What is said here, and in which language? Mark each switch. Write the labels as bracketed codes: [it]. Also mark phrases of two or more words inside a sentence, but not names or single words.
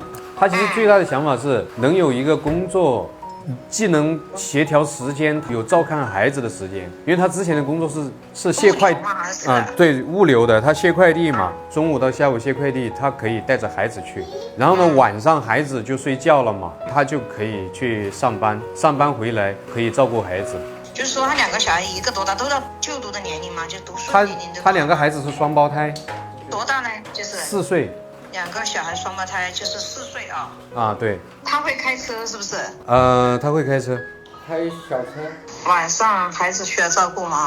[zh] 他其實最大的想法是能有一個工作，既能協調時間，有照看孩子的時間。因為他之前的工作是卸快對，物流的，他卸快遞嘛，中午到下午卸快遞，他可以帶着孩子去。然後呢，晚上孩子就睡覺了嘛，他就可以去上班，上班回來可以照顧孩子。就是說他2 個小孩一個多大，都到就讀的年齡嘛，就讀書年齡。他2個孩子是雙胞胎。多大呢？就是 4歲。 2個小孩雙胞胎就是4歲啊。啊，對。他會開車是不是？他會開車。開小車。晚上孩子需要照顧嗎？